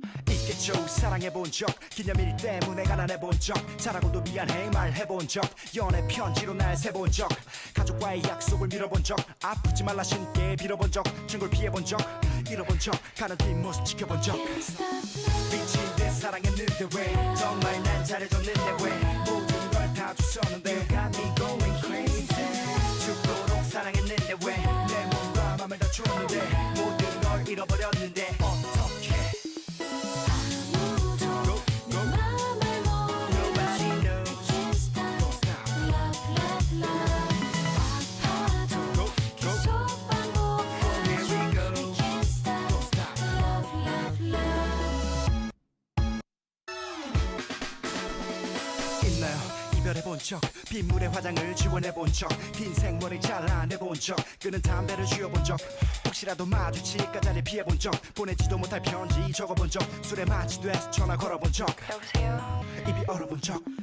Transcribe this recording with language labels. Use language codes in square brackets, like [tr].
[ko] 있겠죠 사랑해본 적 기념일 때문에 가난해본 적 잘하고도 미안해 말해본 적 연애 편지로 날 세본 적 가족과의 약속을 밀어본 적 아프지 말라 신께 빌어본 적 증걸 피해본 적 잃어본 적 가는 뒷모습 지켜본 적 미친 듯 사랑했는데 왜 정말 난 잘해줬는데 왜 모든 걸 다 줬었는데 [en] You got me going crazy [ko] 죽도록 사랑했는데 왜 내 몸과 맘을 다 줬는데 모든 걸 잃어버렸는데 어떡해 아무도 내 맘을 모르죠 [en] I can't stop love love love [ko] 아파도 계속 반복하죠 I can't stop love love love 있나요 이별해본 적 빗물에 화장을 지원해본 적 긴 생머리 잘라내본 적 끄는 담배를 쥐어본 적 혹시라도 마주칠까 자리 피해본 적 보내지도 못할 편지 적어본 적 술에 마취돼서 전화 걸어본 적 여보세요 입이 얼어본 적